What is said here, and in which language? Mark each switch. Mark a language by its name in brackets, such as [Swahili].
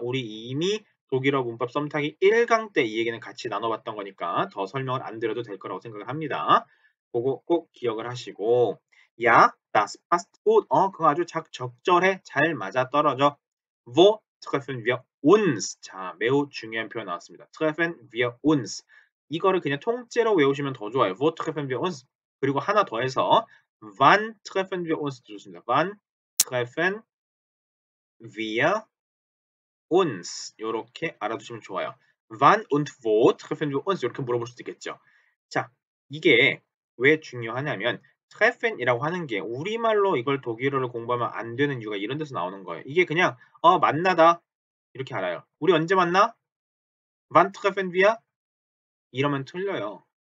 [Korean] 우리 이미 독일어 문법 썸타기 1강 때 이 얘기는 같이 나눠봤던 거니까 더 설명을 안 드려도 될 거라고 생각을 합니다. 그거 꼭 기억을 하시고 야, [German] das passt gut. [Korean] 그거 아주 적절해. 잘 맞아떨어져. [German] Wo treffen wir uns? [Korean] 자, 매우 중요한 표현 나왔습니다. [German] treffen wir uns. [Korean] 이거를 그냥 통째로 외우시면 더 좋아요. [German] Wo treffen wir uns? [Korean] 그리고 하나 더해서 [German] wann treffen wir uns? [Korean] 좋습니다. [German] wann treffen wir uns [Korean] 요렇게 알아두시면 좋아요. [German] wann und wo treffen wir uns [Korean] 이렇게 물어볼 수도 있겠죠. 자, 이게 왜 중요하냐면 treffen이라고 하는 게 우리말로 이걸 독일어를 공부하면 안 되는 이유가 이런 데서 나오는 거예요. 이게 그냥 만나다 이렇게 알아요. 우리 언제 만나? [German] wann treffen wir? [Korean] 이러면 틀려요.